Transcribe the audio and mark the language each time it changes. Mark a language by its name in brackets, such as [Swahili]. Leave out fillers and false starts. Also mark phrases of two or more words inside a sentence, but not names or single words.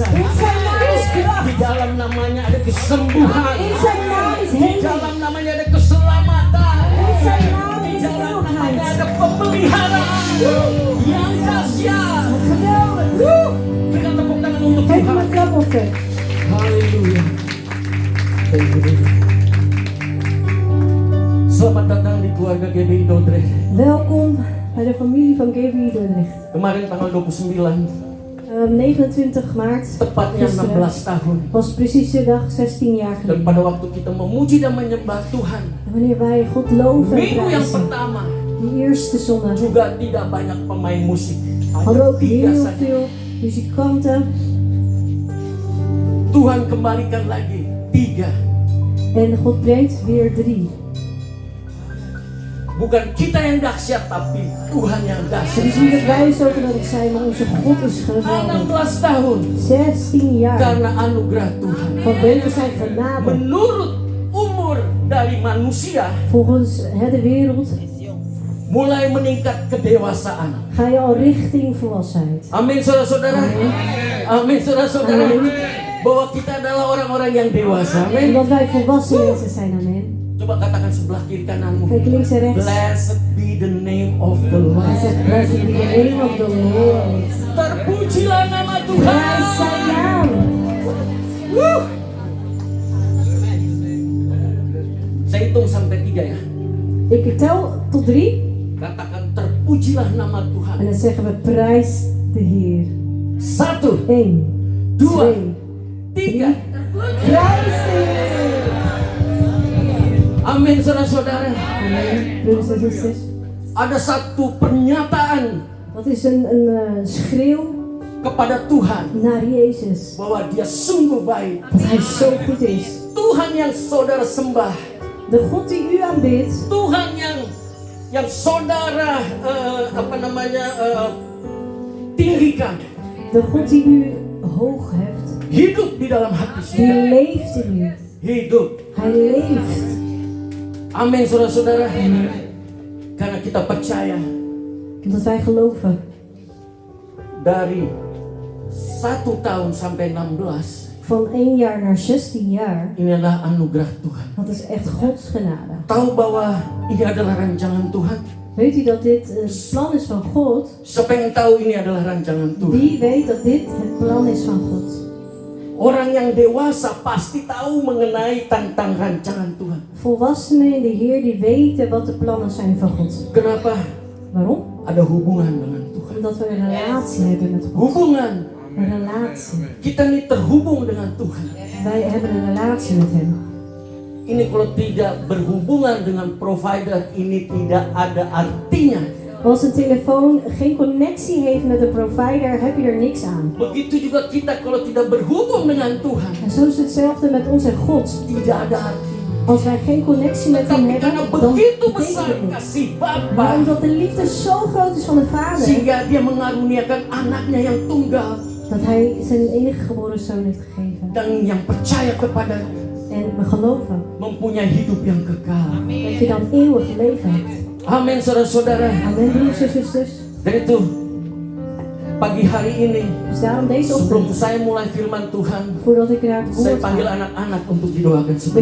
[Dutch] zijn naam is [Indonesian] Di [Dutch] kracht. [Indonesian] dalam namanya ada kesembuhan. [Dutch] In zijn naam is [Indonesian] Di [Dutch] heling. [Indonesian] dalam namanya ada keselamatan. [Dutch] In zijn naam [Indonesian] Di [Dutch] is [Indonesian] dalam namanya [Dutch] eeuwigheid. [Indonesian] ada pemeliharaan yang dahsyat. [Dutch] Geweldig. [Indonesian] Berikan tepuk tangan untuk [Dutch] Geef hem [Indonesian] Tuhan. [Dutch] een klap op hem. [Indonesian] Haleluya. [English] Thank you, Lord. [Indonesian] Selamat datang di keluarga GBI Dordrecht. [Dutch] Welkom bij de familie van GBI Dordrecht. [Indonesian] Kemarin tanggal 29, [Dutch] 29 maart [Indonesian] tepatnya [Dutch] gisteren [Indonesian] 16 tahun. [Dutch] was precies de dag 16 jaar [Indonesian] Dan [Dutch] geleden. [Indonesian] pada waktu kita memuji dan menyembah Tuhan, [Dutch] En wanneer wij God loven en [Indonesian] minggu yang [Dutch] prijzen, [Indonesian] pertama [Dutch] die eerste zondag, [Indonesian] juga tidak banyak pemain musik. [Dutch] hadden we [Indonesian] Ada [Dutch] ook [Indonesian] 3 [Dutch] heel [Indonesian] saja. [Dutch] veel muzikanten. [Indonesian] Tuhan kembalikan lagi 3. [Dutch] En God brengt weer 3. [Indonesian] Bukan kita yang dahsyat, tapi Tuhan yang [Dutch] Het [Indonesian] dahsyat. [Dutch] is niet dat wij zo geweldig zijn, maar onze God is geweldig. [Indonesian] 16 tahun [Dutch] 16 jaar [Indonesian] karena anugerah Tuhan. [Dutch] vanwege zijn genade. [Indonesian] Menurut umur dari manusia [Dutch] Volgens de wereld [Indonesian] mulai meningkat kedewasaan. [Dutch] ga je al richting volwassenheid. [Indonesian] Amin saudara-saudara. Amin saudara-saudara. Bahwa kita adalah orang-orang yang dewasa. Amin. [Dutch] Omdat wij volwassen mensen zijn, amen. [Indonesian] Coba katakan sebelah kiri kananmu. [Dutch] Kijk links en rechts. [English] Blessed be the name of the [Dutch] Hij [English] Lord. [Dutch] zegt, [English] blessed be the name of the Lord. [Indonesian] Terpujilah nama [Dutch] Prijs [Indonesian] Tuhan. [Dutch] zijn naam. [Indonesian] Wuh. Saya hitung sampai 3 ya. [Dutch] Ik tel tot 3 [Indonesian] Katakan terpujilah nama [Dutch] en [Indonesian] Tuhan. [Dutch] dan zeggen we prijs de Heer. [Indonesian] 1, [Dutch] 1, [Indonesian] 2, [Dutch] 2, [Indonesian] 3. [Dutch] prijs de Heer. [Indonesian] Amin saudara-saudara. [Dutch] Amen, broeders en zusters. [Indonesian] Ada satu pernyataan [Dutch] Dat is een schreeuw [Indonesian] kepada Tuhan [Dutch] naar Jezus. [Indonesian] bahwa Dia sungguh baik. [Dutch] Dat Hij zo goed is. [Indonesian] Tuhan yang saudara sembah, [Dutch] De God die u aanbidt. [Indonesian] Tuhan yang saudara tinggikan, [Dutch] De God die u hoog heft. [Indonesian] hidup di dalam hati [Dutch] Die [Indonesian] saudara. [Dutch] leeft in u. [Indonesian] Hidup. [Dutch] Hij leeft. [Indonesian] Amin saudara-saudara. Karena kita percaya [Dutch] Omdat wij geloven. [Indonesian] dari 1 tahun sampai 16 [Dutch] Van 1 jaar naar 16 jaar. [Indonesian] ini adalah anugerah Tuhan. [Dutch] Dat is echt Gods genade. [Indonesian] Tahu bahwa ini adalah rancangan Tuhan? [Dutch] Weet u dat dit het plan is van God? [Indonesian] Siapa yang tahu ini adalah rancangan Tuhan? [Dutch] Wie weet dat dit het plan is van God? [Indonesian] Orang yang dewasa pasti tahu mengenai tentang rancangan Tuhan. [Dutch] Volwassenen in de Heer die weten wat de plannen zijn van God. [Indonesian] Kenapa? [Dutch] Waarom? [Indonesian] Ada hubungan dengan Tuhan. [Dutch] Omdat we een relatie hebben met God. [Indonesian] Hubungan. [Dutch] Een relatie. [Indonesian] Kita ini terhubung dengan Tuhan. [Dutch] Wij hebben een relatie met Hem. [Indonesian] Ini kalau tidak berhubungan dengan provider, ini tidak ada artinya. [Dutch] Als een telefoon geen connectie heeft met de provider, heb je er niks aan. [Indonesian] Begitu juga kita kalau tidak berhubung dengan Tuhan, [Dutch] En zo is hetzelfde met onze God. [Indonesian] tidak ada artinya. [Dutch] Als wij geen connectie met Hem [Indonesian] Tapi [Dutch] hebben, [Indonesian] karena [Dutch] dan [Indonesian] begitu [Dutch] betekent [Indonesian] besar [Dutch] het niks. [Indonesian] kasih [Dutch] Maar [Indonesian] Bapa, [Dutch] omdat de liefde zo groot is van de Vader, [Indonesian] sehingga Dia mengaruniakan anaknya yang tunggal [Dutch] dat Hij zijn enige geboren zoon heeft gegeven. [Indonesian] dan yang percaya kepada [Dutch] En we geloven [Indonesian] mempunyai hidup yang kekal. [Dutch] dat je dan eeuwig leven hebt. [Indonesian] Amin saudara-saudara. [Dutch] Amen, broeders en zusters. [Indonesian] Dan itu pagi hari ini [Dutch] Dus daarom deze [Indonesian] sebelum [Dutch] ochtend, [Indonesian] saya mulai firman Tuhan, [Dutch] voordat ik naar het [Indonesian] saya [Dutch] woord [Indonesian] panggil [Dutch] ga, [Indonesian] anak-anak untuk didoakan [Dutch] wil [Indonesian] sebentar.